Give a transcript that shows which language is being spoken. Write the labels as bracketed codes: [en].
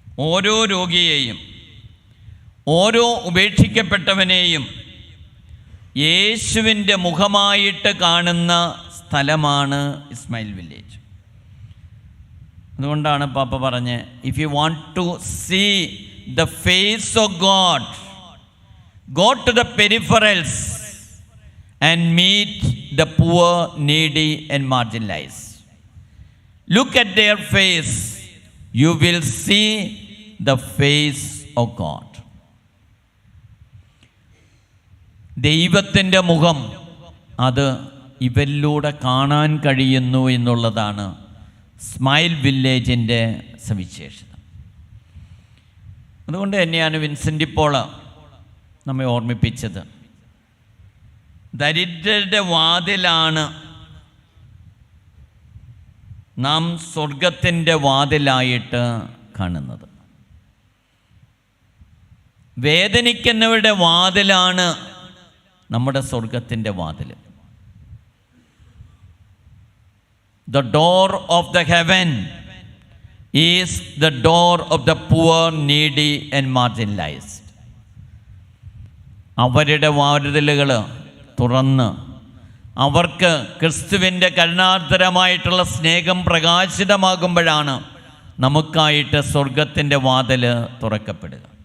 [ml] ഓരോ രോഗിയെയും, ഓരോ ഉപേക്ഷിക്കപ്പെട്ടവനെയും യേശുവിൻ്റെ മുഖമായിട്ട് കാണുന്ന സ്ഥലമാണ് സ്മൈൽ വില്ലേജ്. അതുകൊണ്ടാണ് പാപ്പ പറഞ്ഞ്, [en] If you want to see the face of God, go to the peripherals and meet the poor, needy and marginalized. Look at their face. You will see the face of God. [ml] ദൈവത്തിൻ്റെ മുഖം അത് ഇവരിലൂടെ കാണാൻ കഴിയുന്നു എന്നുള്ളതാണ് smile വില്ലേജിൻ്റെ സവിശേഷത. അതുകൊണ്ട് തന്നെയാണ് Vincent Paul നമ്മെ ഓർമ്മിപ്പിച്ചത്, ദരിദ്രരുടെ വാതിലാണ് നാം സ്വർഗത്തിൻ്റെ വാതിലായിട്ട് കാണുന്നത്. വേദനിക്കുന്നവരുടെ വാതിലാണ് നമ്മുടെ സ്വർഗത്തിൻ്റെ വാതിൽ. [en] The door of the heaven is the door of the poor, needy and marginalized. [ml] അവരുടെ വാതിലുകൾ തുറന്ന് അവർക്ക് ക്രിസ്തുവിൻ്റെ കരുണാർദ്രമായിട്ടുള്ള സ്നേഹം പ്രകാശിതമാകുമ്പോഴാണ് നമുക്കായിട്ട് സ്വർഗത്തിൻ്റെ വാതിൽ തുറക്കപ്പെടുക.